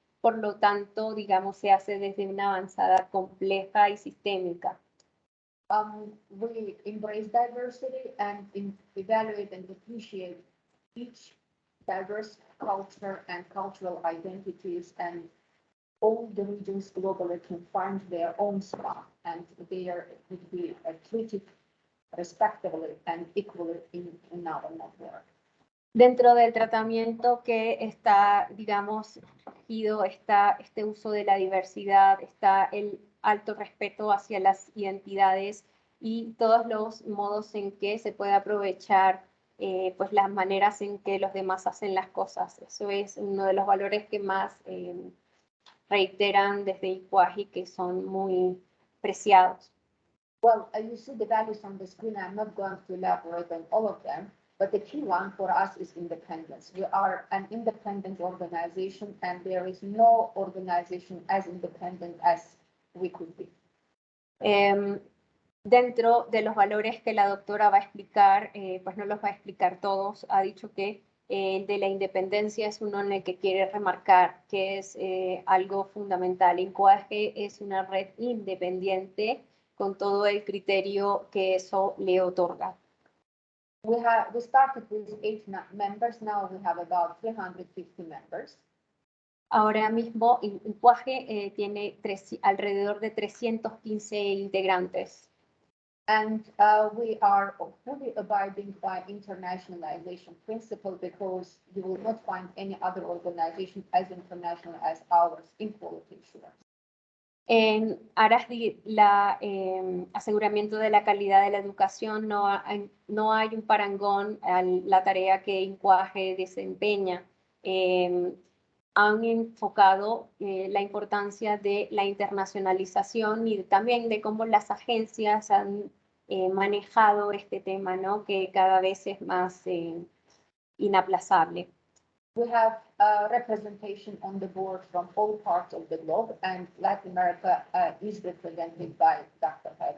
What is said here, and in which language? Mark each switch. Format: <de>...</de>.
<es>Por lo tanto, digamos, se hace desde una avanzada compleja y sistémica.</es> <en>We embrace diversity and evaluate and appreciate each diverse culture and cultural identities, and all the regions globally can find their own spot, and they are to be treated respectively and equally in our network.</en> <es>Dentro del tratamiento que está, digamos, regido, está este uso de la diversidad, está el alto respeto hacia las identidades y todos los modos en que se puede aprovechar pues las maneras en que los demás hacen las cosas. Eso es uno de los valores que más reiteran desde INQAAHE, que son muy preciados.</es> <en>Well, you see the values on the screen. I'm not going to elaborate on all of them, but the key one for us is independence. We are an independent organization, and there is no organization as independent as we could be.</en> <es>Dentro de los valores que la doctora va a explicar, pues no los va a explicar todos, ha dicho que el de la independencia es uno en el que quiere remarcar que es algo fundamental. INQAAHE es una red independiente con todo el criterio que eso le otorga.</es> <en>We started with 8 members, now we have about 350 members.</en> <es>Ahora mismo INQAAHE tiene alrededor de 315 integrantes.</es> <en>And we are fully abiding by internationalization principle, because you will not find any other organization as international as ours in quality assurance.</en> <es>En aras de aseguramiento de la calidad de la educación, no hay un parangón a la tarea que INQAAHE desempeña. Han enfocado la importancia de la internacionalización y también de cómo las agencias han manejado este tema, ¿no? Que cada vez es más inaplazable.</es> <en>We have representation on the board from all parts of the globe, and Latin America is represented by Dr.</en>